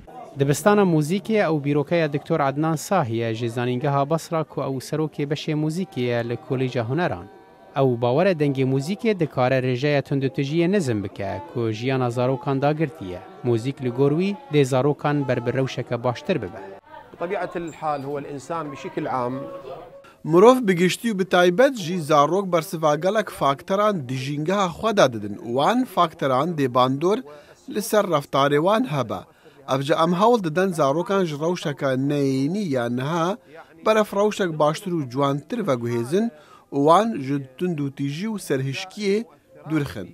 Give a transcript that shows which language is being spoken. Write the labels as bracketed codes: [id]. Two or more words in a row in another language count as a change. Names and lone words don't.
[ku] Dibistana muzîkê ew bîrokeya Diktor Adnan Sahî ye ji zanîngeha Basra ku ew serokê beşê muzîkê ye li Kolêja Huneran. Ew bawer e dengê muzîkê dikare rêjeya tundutujiyê nizm bike ku jiyana zarokan dagirtiye. Muzîk li gor wî dê zarokan ber bi rewşeke baştir bibe. [ar] بطبيعة الحال هو الإنسان بشكل عام [ckb] مرۆڤ بگشتی و بتایبەت [ku] jî zarok bersiva gelek fakteran dijîngeha xwe de didin û wan fakteran dê bandor li ser reftarê wan hebe. Ev ji em hewl didin zarokan ji rewşeka neyînî ya niha beref rewşek baştir û ciwantir veguhêzin û wan ji tundûtîjî û serhişkiyê dûrixin.